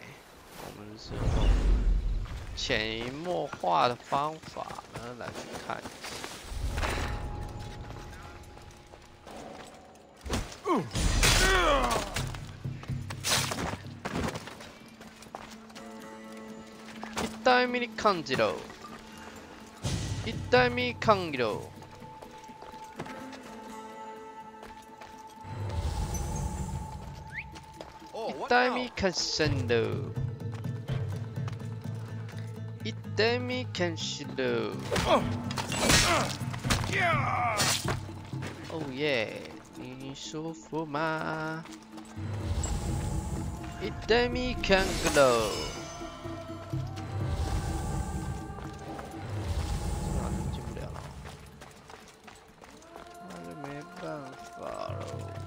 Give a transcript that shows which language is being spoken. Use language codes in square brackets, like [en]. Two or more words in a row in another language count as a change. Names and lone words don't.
[zh] 我们是用潜移默化的方法呢来去看。 [ja] 痛みに感じろ。痛み感じろ。痛み感じろ。痛み感じろ。 [zh] 哦耶！你舒服吗？ [ja] 痛み感じろ。 [zh] 进不了，那就没办法喽。